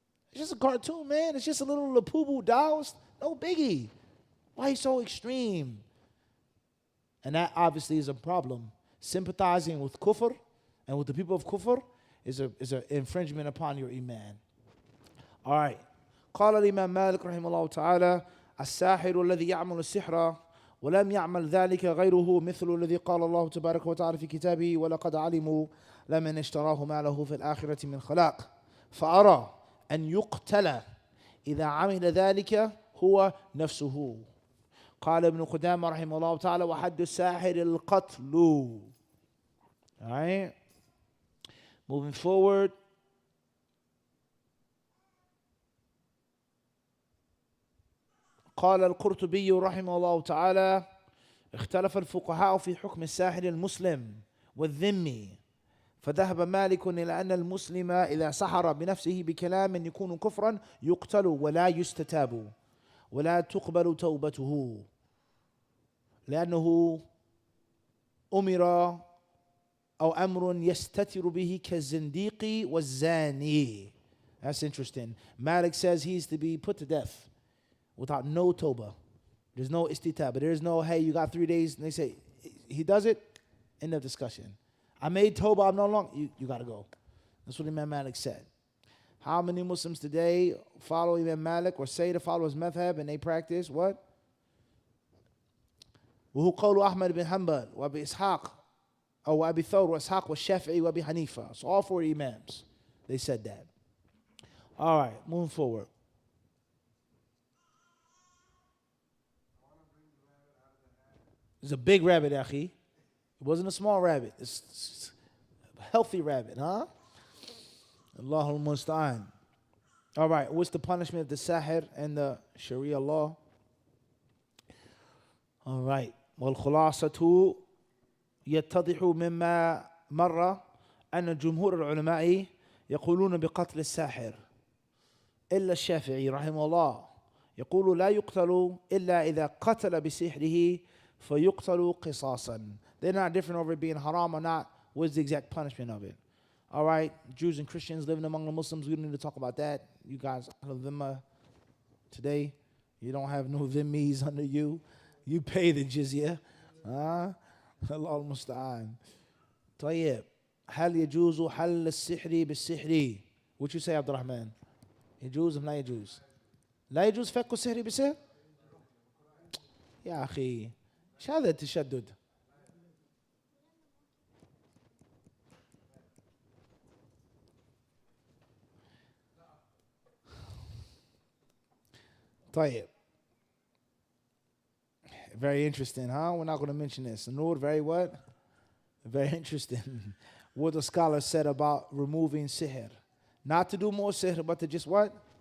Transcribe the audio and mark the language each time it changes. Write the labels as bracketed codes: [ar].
[en] It's just a cartoon, man. It's just a little Lapubu dolls. No biggie. Why are you so extreme? And that obviously is a problem. Sympathizing with kufr and with the people of kufr is an infringement upon your iman. All right. [ar] قال الإمام مالك رحمه الله تعالى الساحر الذي يعمل السحر ولم يعمل ذلك غيره مثل الذي قال الله تبارك وتعالى في كتابه ولقد علموا لمن اشتراه ما له في الآخرة من خلاق فأرى أن يقتل إذا عمل ذلك هو نفسه. قال ابن قدامة رحمه الله تعالى وحد الساحر القتل. [en] All right. Moving forward. [ar] قال القرطبي رحمه الله تعالى اختلف الفقهاء في حكم الساحر المسلم والذمي فذهب مالك إلى أن المسلم إذا سحر بنفسه بكلام يكون كفرا يقتل ولا يستتاب ولا تقبل توبته لأنه أمر أو أمر يستتر به كالزنديق والزاني. [en] That's interesting. Malik says he's to be put to death without no tawbah. There's no istitab. But there's no, hey, you got 3 days. And they say, he does it, end of discussion. I made tawbah, I'm no longer, you got to go. That's what Imam Malik said. How many Muslims today follow Imam Malik or say to follow his madhab and they practice what? [ar] وهو قول أحمد بن حنبل وأبي إسحاق أو أبي ثور وإسحاق والشافعي وأبي حنيفة. [en] So all 4 imams, they said that. All right, moving forward. It's a big rabbit, akhi. It wasn't a small rabbit. It's a healthy rabbit, huh? Allahul Musta'an. All right, what's the punishment of the sahir and the Sharia law? All right. والخلاصة يتضح مما مر أن جمهور العلماء يقولون بقتل الساحر إلا الشافعي رحمه الله يقول لا يقتل إلا إذا قتل بسحره فيقتل قصاصا. They're not different over it being haram or not. What's the exact punishment of it? All right, Jews and Christians living among the Muslims, we don't need to talk about that. You guys, today, you don't have no dhimmis under you. You pay the jizya. Allah al-musta'an. [ar] طيب. هل يجوز حل السحر بالسحر? [en] What you say, عبد الرحمن? [ar] يجوز أم لا يجوز؟ لا يجوز فك السحر بالسحر؟ يا أخي ايش هذا التشدد؟ طيب. [en] Very interesting, huh? We're not going to mention this. Noor, very what? Very interesting. What the scholars said about removing sihr. Not to do more sihr, but to just what?